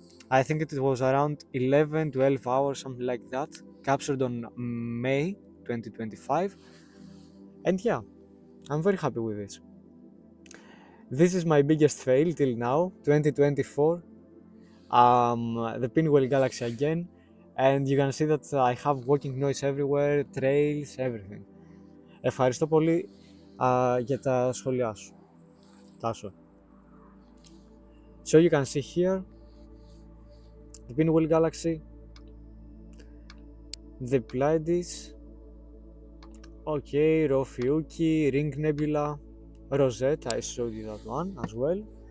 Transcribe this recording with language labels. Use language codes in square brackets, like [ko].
[en] I think it was around 11-12 hours, something like that, captured on May 2025, and yeah, I'm very happy with this. This is my biggest fail till now, 2024. The Pinwheel Galaxy again, and you can see that I have walking noise everywhere, trails, everything. [el] Ευχαριστώ πολύ για τα σχόλιά σου, Τάσο. [en] So you can see here the Pinwheel Galaxy, the Pleiades, okay, Ophiuchi, Ring Nebula, Rosette, I showed you that one as well.